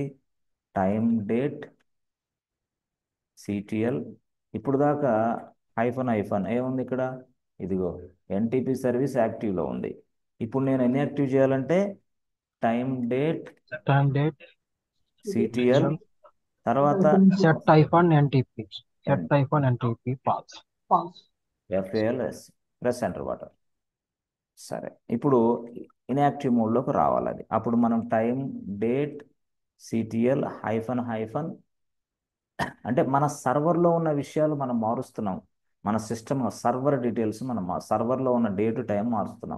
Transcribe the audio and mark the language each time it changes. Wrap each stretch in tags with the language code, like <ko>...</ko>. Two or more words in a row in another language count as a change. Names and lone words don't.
<en>time date ctl</en> <te>ఇప్పుడు దాకా హైఫన్ ఏముంది ఇక్కడ, ఇదిగో</te> <en>NTP service</en> <te>యాక్టివ్లో ఉంది. ఇప్పుడు నేను ఇన్యాక్టివ్ చేయాలంటే</te> <en>time date Time date,</en> <te>సిటిఎల్ తర్వాత</te> <en>set hyphen NTP. Set hyphen NTP false. False. FALS press enter button.</en> <te>సరే ఇప్పుడు ఇన్యాక్టివ్ మోడ్లోకి రావాలి అది. అప్పుడు మనం</te> <en>time date ctl hyphen</en> <te>అంటే మన సర్వర్లో ఉన్న విషయాలు మనం మారుస్తున్నాం. మన</te> <en>system server details</en> <te>మనం సర్వర్లో ఉన్న</te> <en>day to time</en> <te>మారుస్తున్నాం.</te>